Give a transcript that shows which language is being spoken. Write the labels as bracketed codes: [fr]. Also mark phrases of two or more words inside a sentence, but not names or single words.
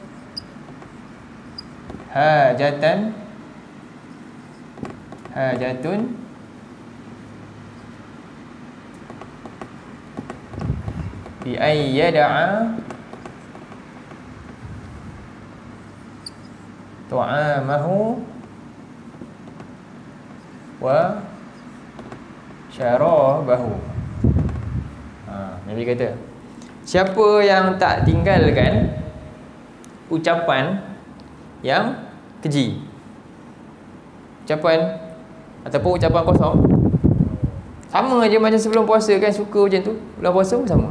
[ar] حاجة بأن يدع طعامه وشرابه. [ms] Nabi kata, siapa yang tak tinggalkan ucapan yang keji, ucapan ataupun ucapan kosong, sama je macam sebelum puasa kan, suka macam tu, bulan puasa pun sama.